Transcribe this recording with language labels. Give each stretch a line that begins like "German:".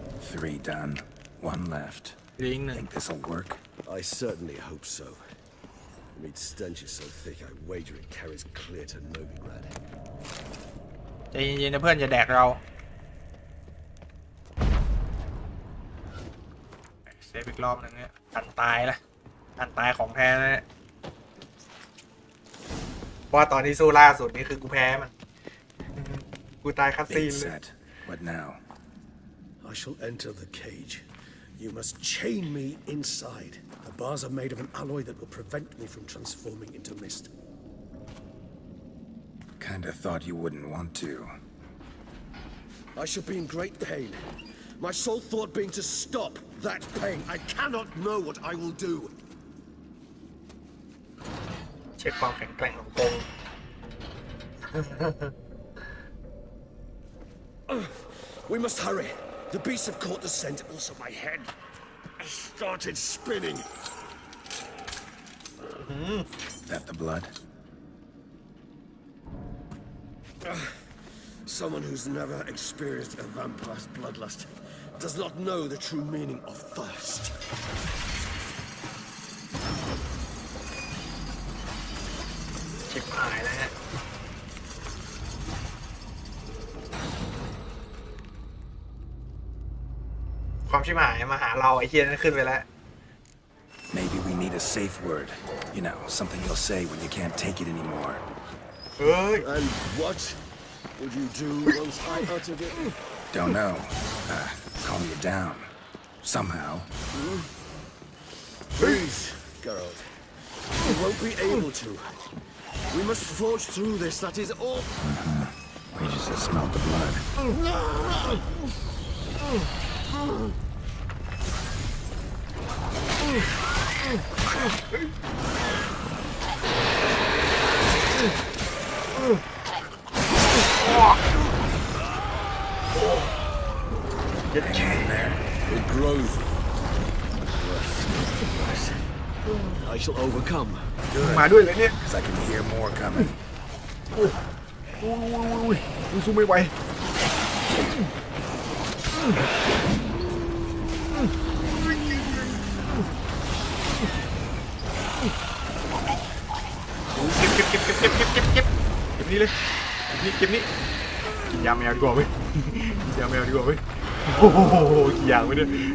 English: 3 done. 1 left.
Thai: ลิงก์หนึ่ง
English: Think this'll work? I certainly hope so. The meat stench is so thick, I wager it carries clear to Novigrad.
Thai: ใจเย็นๆนะเพื่อนอย่าแดกเราเซฟอีกรอบหนึ่งเนี่ยอันตายละอันตายของแท้นะเนี่ยเพราะว่าตอนที่สู้ล่าสุดนี่คือกูแพ้มัน กูตายคัดซีน
English: Bait
Thai: เลย
English: set. What now? I shall enter the cage. You must chain me inside. The bars are made of an alloy that will prevent me from transforming into mist. Kinda thought you wouldn't want to. I shall be in great pain. My sole thought being to stop that pain. I cannot know what I will do.
Thai: เช็คความแข็งแกร่งของกง
English: We must hurry. The beasts have caught the scent, also my head. I started spinning. That the blood? Someone who's never experienced a vampire's bloodlust does not know the true meaning of thirst.
Thai: ชิบหายแล้วฮะความชิบหายมาหาเราไอ้เฮียนั่นขึ้นไปแล้ว
English: Maybe we need a safe word. You know, something you'll say when you can't take it anymore.
Thai: เฮ้ย
English: And what would you do once I uttered it? Don't know. Calm you down. Somehow. Please, Geralt. You won't be able to. We must forge through this, that is all. We just smell the blood. Hang in there. It grows. I shall overcome.
Thai: มาด้วยเลยเนี่ย
English: Because I can hear more coming.
Thai: กูสู้ไม่ไหวเก็บนี่เลยเก็บนี่กินยาแมวดีกว่าเว้ยกินยาแมวดีกว่าเว้ยโอ้โหกี่อย่างไปเนี่ย